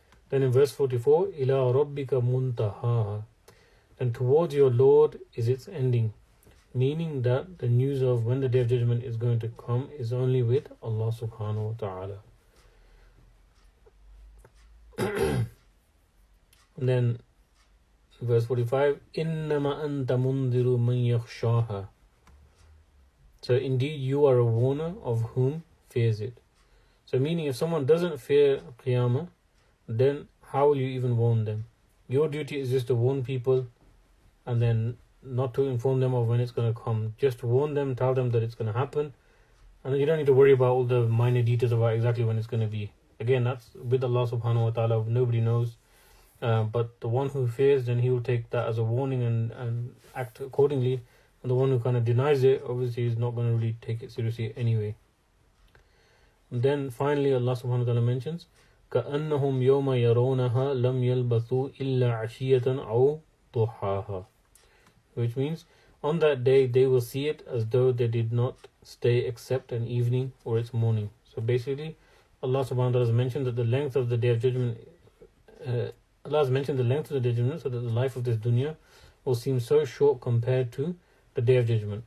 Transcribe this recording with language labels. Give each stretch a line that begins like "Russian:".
English: Then in verse 44,
Arabic: إِلَىٰ رَبِّكَ مُنْتَهَاهَا.
English: And towards your Lord is its ending. Meaning that the news of when the Day of Judgment is going to come is only with Allah subhanahu wa ta'ala. And then verse 45,
Arabic: إِنَّمَا أَنْتَ مُنْذِرُ مَنْ يَخْشَاهَا.
English: So indeed you are a warner of whom fears it. So meaning, if someone doesn't fear Qiyamah, then how will you even warn them? Your duty is just to warn people, and then not to inform them of when it's going to come. Just warn them, tell them that it's going to happen, and then you don't need to worry about all the minor details about exactly when it's going to be. Again, that's with Allah subhanahu wa ta'ala. Nobody knows. But the one who fears, then he will take that as a warning and act accordingly. And the one who kind of denies it, obviously is not going to really take it seriously anyway. And then finally Allah subhanahu wa ta'ala mentions,
Arabic: كَأَنَّهُمْ يَوْمَ يَرَوْنَهَا لَمْ يَلْبَثُوا إِلَّا عَشِيَّةً أَوْ ضُحَاهَا.
English: Which means, on that day they will see it as though they did not stay except an evening or its morning. So basically, Allah subhanahu wa ta'ala has mentioned that the length of the Day of Judgment, Allah has mentioned the length of the Day of Judgment so that the life of this dunya will seem so short compared to the Day of Judgment.